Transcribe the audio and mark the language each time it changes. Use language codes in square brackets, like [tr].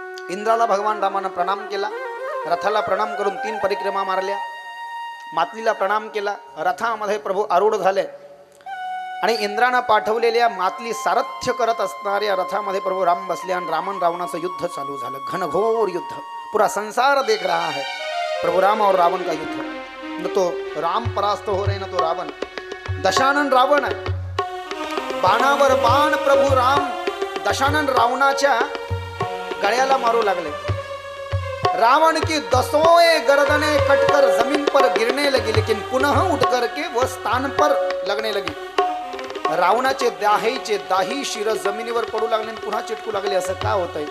[mr] इंद्राला भगवान रामानं प्रणाम केला. रथाला प्रणाम करून 3 परिक्रमा मारल्या. मातलीला प्रणाम केला. रथामध्ये प्रभू आरूढ झाले आणि इंद्रानं पाठवलेल्या मातली सारथ्य करत असणाऱ्या रथामध्ये प्रभू राम बसले आणि रामन रावणाचं युद्ध चालू झालं. [hi] घनघोर युद्ध, पूरा संसार देख रहा है प्रभु राम और रावण का युद्ध. न तो राम परास्त हो रहे, न तो रावण. [mr] दशानन रावण आहे. बाणावर बाण प्रभु राम दशानन रावणाच्या गळ्याला मारू लागले. [hi] रावण की दसों गर्दने कटकर जमीन पर गिरने लगी, लेकिन पुनः उठ करके वह स्थान पर लगने लगी. [mr] रावणाचे दाही शिर जमिनीवर पडू लागले आणि पुन्हा चिटकू लागले. असं का होतंय?